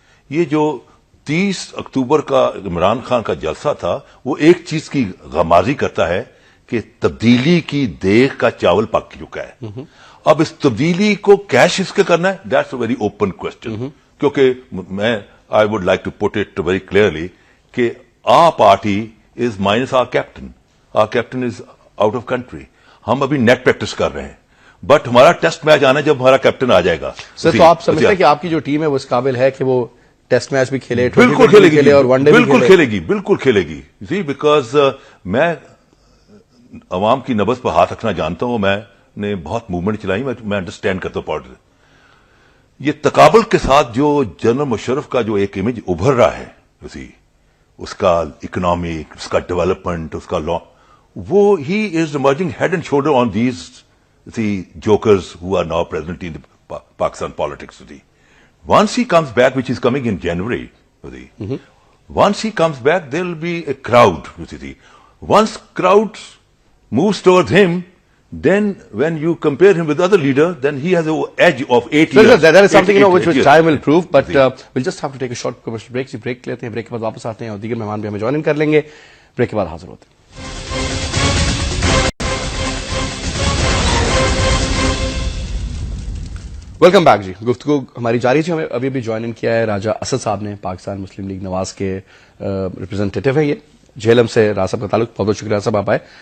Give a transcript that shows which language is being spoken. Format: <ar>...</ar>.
<ur>یہ جو 30 اکتوبر کا عمران خان کا جلسہ تھا وہ ایک چیز کی غمازی کرتا ہے کہ تبدیلی کی دیگ کا چاول پک چکا ہے. اب اس تبدیلی کو کیش اس کے کرنا ہے،</ur> <en>That's a very open question.</en> <ur>کیونکہ میں</ur> <en>I would like to put it very clearly کہ our party is minus our captain. Our captain is out of country.</en> <ur>ہم ابھی نیٹ پریکٹس کر رہے ہیں, بٹ ہمارا ٹیسٹ میچ آنا جب ہمارا کیپٹن آ جائے گا. سر تو آپ سمجھتے ہیں کہ آپ کی جو ٹیم ہے وہ اس قابل ہے کہ وہ ٹیسٹ میچ بھی کھیلے, بالکل کھیلے گی, اور ون ڈے بھی بالکل کھیلے گی, بالکل کھیلے گی. جی بیکاز میں عوام کی نبض پر ہاتھ رکھنا جانتا ہوں. میں نے بہت موومنٹ چلائی, میں انڈرسٹینڈ کرتا ہوں پالیٹکس. یہ تقابل کے ساتھ جو جنرل مشرف کا جو ایک امیج ابھر رہا ہے, اس کا اکنامک, اس کا ڈیولپمنٹ, اس کا لا, وہ</ur> <en>ہی is emerging head and shoulder on these jokers who are now present in Pakistan politics. Once he comes back, which is coming in January, once he comes back, there will be a crowd. Once crowd moves towards him, then when you compare him with other leader, then he has an edge of 8 years. So that is something which time will prove, but we'll just have to take a short commercial break.</en> <ur>break لیتے ہیں, break کے بعد واپس آتے ہیں اور دیگر مہمان بھی ہمیں جوائن کر لیں گے. break کے بعد حاضر ہوتے ہیں. ویلکم بیک جی. گفتگو ہماری جاری تھی. ہمیں ابھی بھی جوائن کیا ہے راجہ اسد صاحب نے, پاکستان مسلم لیگ نواز کے ریپرزینٹیٹو ہیں. یہ جہلم سے راج صاحب کا تعلق. بہت بہت شکریہ راج صاحب آپ آئے.</ur>